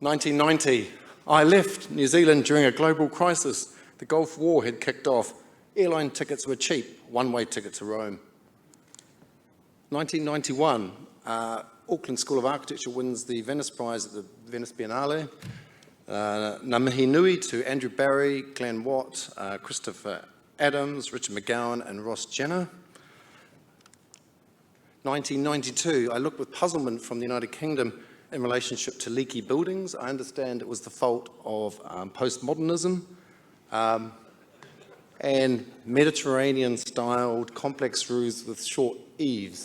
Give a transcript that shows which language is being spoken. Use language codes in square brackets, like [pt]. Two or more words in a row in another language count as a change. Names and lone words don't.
[en] 1990, I left New Zealand during a global crisis. The Gulf War had kicked off. Airline tickets were cheap, one-way ticket to Rome. 1991, Auckland School of Architecture wins the Venice Prize at the Venice Biennale. [mi] Ngā mihi nui [en] to Andrew Barry, Glenn Watt, Christopher Adams, Richard McGowan and Ross Jenner. 1992, I looked with puzzlement from the United Kingdom in relationship to leaky buildings. I understand it was the fault of postmodernism and Mediterranean-styled complex roofs with short eaves.